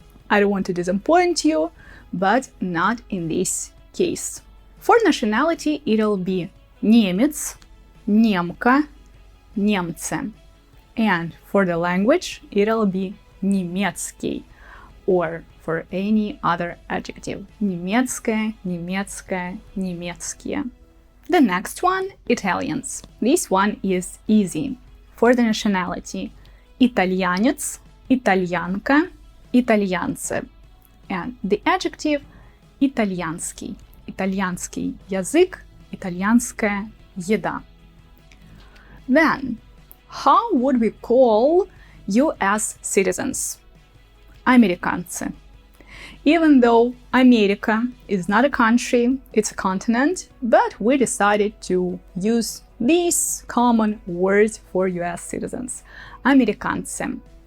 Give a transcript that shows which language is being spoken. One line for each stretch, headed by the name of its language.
English: I don't want to disappoint you, but not in this case. For nationality, it'll be
Russian: немец, немка, немцы.
English: And for the language, it'll be немецкий, or for any other adjective.
Russian: Немецкое, немецкая, немецкие.
English: The next one, Italians. This one is easy. For the nationality,
Russian: итальянец, итальянка, итальянцы.
English: And the adjective, итальянский.
Russian: Итальянский язык, итальянская еда.
English: Then, how would we call US citizens?
Russian: Американцы.
English: Even though America is not a country, it's a continent, but we decided to use these common words for US citizens. Американцы.